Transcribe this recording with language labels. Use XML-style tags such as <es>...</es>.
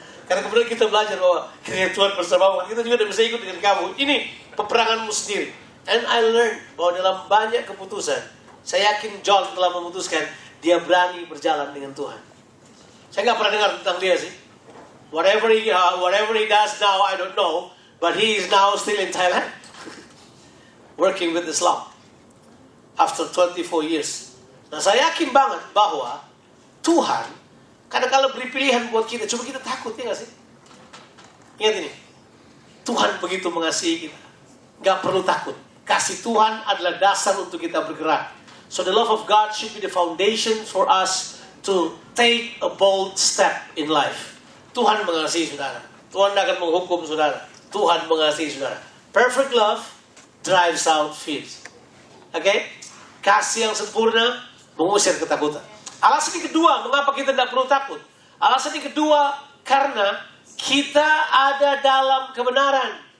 <id>Karena kemudian kita belajar bahwa kiranya Tuhan bersamamu, kita juga tidak bisa ikut dengan kamu. Ini peperanganmu sendiri.</id> <en>And I learned</en> <id>bahwa dalam banyak keputusan, saya yakin John telah memutuskan dia berani berjalan dengan Tuhan. Saya nggak pernah dengar tentang dia sih.</id> <en>Whatever he does now, I don't know, but he is now still in Thailand, working with Islam after 24 years.</en> <id>Nah, saya yakin banget bahwa Tuhan kadang-kadang beri pilihan buat kita. Cuma kita takut, ya nggak sih? Ingat ini, Tuhan begitu mengasihi kita, nggak perlu takut. Kasih Tuhan adalah dasar untuk kita bergerak.</id> <en>So the love of God should be the foundation for us to take a bold step in life.</en> <id>Tuhan mengasihi saudara. Tuhan akan menghukum saudara. Tuhan mengasihi saudara.</id> <en>Perfect love drives out fears. Okay?</en> <id>Kasih yang sempurna mengusir ketakutan. Alasan yang kedua, mengapa kita tidak perlu takut? Alasan yang kedua, karena kita ada dalam kebenaran.</id>